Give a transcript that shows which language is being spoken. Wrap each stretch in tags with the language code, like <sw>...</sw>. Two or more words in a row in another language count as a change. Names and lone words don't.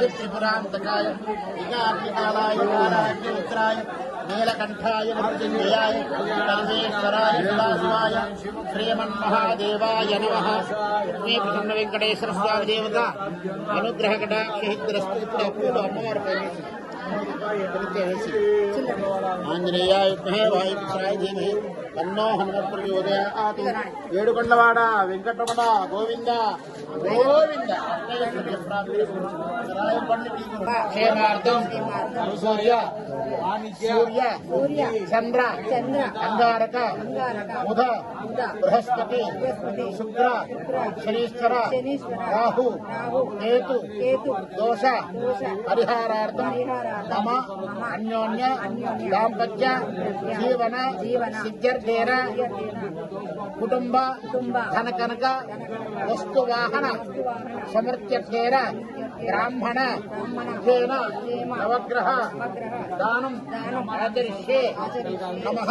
<sa>त्रिपुरांतकाय विघ्नार्तिकालाय रुद्राय नीलकंठाय मृत्युंजयाय सर्वेश्वराय शिवाय श्रीमन्महादेवाय नमः। श्री प्रसन्न वेंकटेश्वर स्वामी देवता अनुग्रह कटाक्षिद्रस्तु आंजनेयाय वायुपुत्राय धीमहि तन्नो हनुमत् प्रचोदयात्। ఏడుకొండవాడ వెంకటరమణ గోవింద గోవింద క్షేమార్థం సూర్య చంద్ర అంగారక బుధ బృహస్పతి శుక్ర శనీశ్వర రాహు కేతు దోష పరిహారార్థం మమ అన్యోన్య దాంపత్య జీవన సిద్ధ్యర్థేన కుటుంబ ధన కనక వస్తు వాహన సమృద్ధ్యర్థేన బ్రాహ్మణ నవగ్రహ దానం ఆచరిష్యే నమః।</sa>